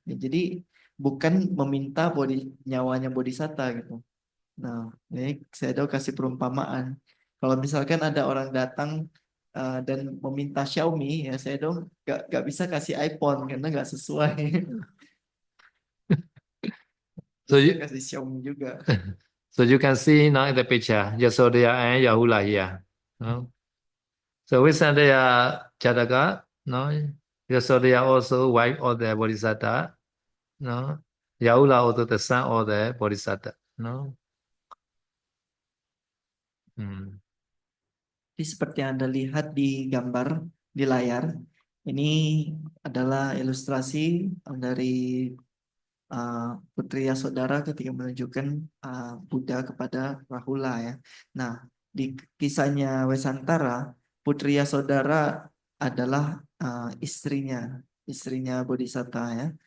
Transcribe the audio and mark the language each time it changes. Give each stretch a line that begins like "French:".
Indonesian: Ya, jadi bukan meminta nyawanya bodhisatta gitu. Nah, ini saya tahu kasih perumpamaan. Kalau misalkan ada orang datang dan meminta Xiaomi, ya saya dong gak bisa kasih iPhone karena gak sesuai.
English: So you,
Indonesian: kasih Xiaomi juga.
English: So you can see now in the picture, Yasodhaya and Rahula here. No? So Visandaya Jataka, no? Yasoda also wife of the Bodhisattva, no? Yaula also the son of the Bodhisattva, no? Hmm.
Indonesian: Jadi seperti yang Anda lihat di gambar di layar, ini adalah ilustrasi dari Putri Yasodhara ketika menunjukkan Buddha kepada Rahula ya. Nah, di kisahnya Wesantara, Putri Yasodhara adalah istrinya Bodhisatta ya.